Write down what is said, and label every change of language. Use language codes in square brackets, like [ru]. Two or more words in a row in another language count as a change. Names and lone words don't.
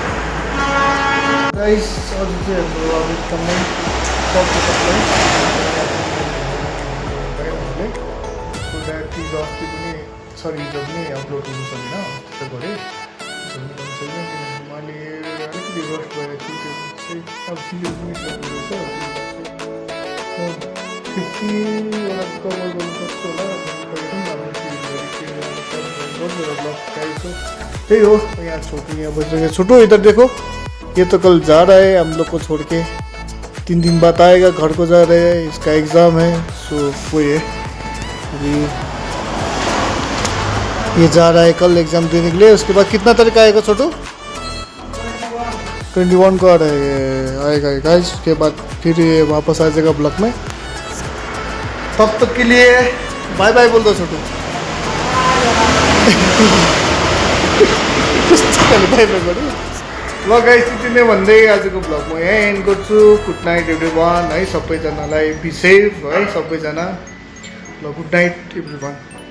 [ne] गाइस अझ चाहिँ हाम्रो अब एकदमै चिज अस्ति पनि सरी हिजो पनि अपलोड गर्नु सकेन त्यस्तो गरेँ भन्नु छैन किनभने मैले अलिकति रस्ट गरेको छु त्यो चाहिँ अब सिलिगुडी रहेछ 50वटा कभर गर्नु सक्छु होला त्यही हो यहाँ छोटू यहाँ बच [hi] छोटू इधर देखो ये तो कल जा रहा है हम लोग को छोड़ के 3 दिन बाद आएगा घर को जा रहे हैं इसका एग्ज़ाम है सो वो अभी ये जा रहा है कल एग्ज़ाम देने के लिए उसके बाद कितना तारीख आएगा छोटू 21 को आएगा गाइस उसके बाद फिर ये वापस आ जाएगा ब्लॉक में तब तक के लिए [en] bye bye [hi] बोल दो छोटू [ne] ल गाइस त्यति नै भन्दै आजको भ्लग म यहाँ एन्ड गर्छु [en] good night everyone [ne] है सबैजनालाई [en] be safe [ne] है सबैजना ल [en] good night everyone